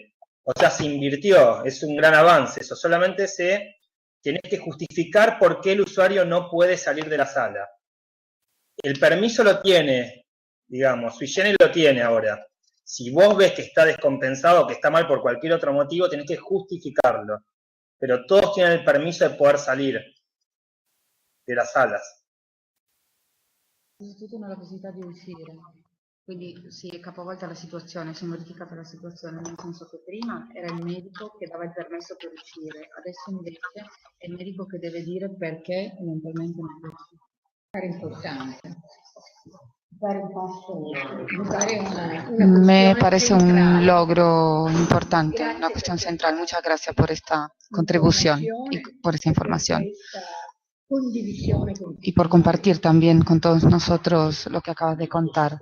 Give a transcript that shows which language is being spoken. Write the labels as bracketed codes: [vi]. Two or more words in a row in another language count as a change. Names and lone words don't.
[es] O sea, se invirtió, es un gran avance. Eso solamente tiene que justificar por qué el usuario no puede salir de la sala. El permiso lo tiene, digamos, [la] sui generis [es] lo tiene ahora. Si vos ves que está descompensado o que está mal por cualquier otro motivo, tenés que justificarlo. Pero todos tienen el permiso de poder salir de las salas. [it] Tutta una necessità di uscire. Quindi si è capovolta la situazione, si è modificata la situazione, nel senso che prima era il medico che dava il permesso per uscire, adesso invece è il medico che deve dire perché eventualmente non può uscire. È importante. [es] Me parece un logro importante, una cuestión central. Muchas gracias por esta contribución y por esta información. Y por compartir también con todos nosotros lo que acabas de contar.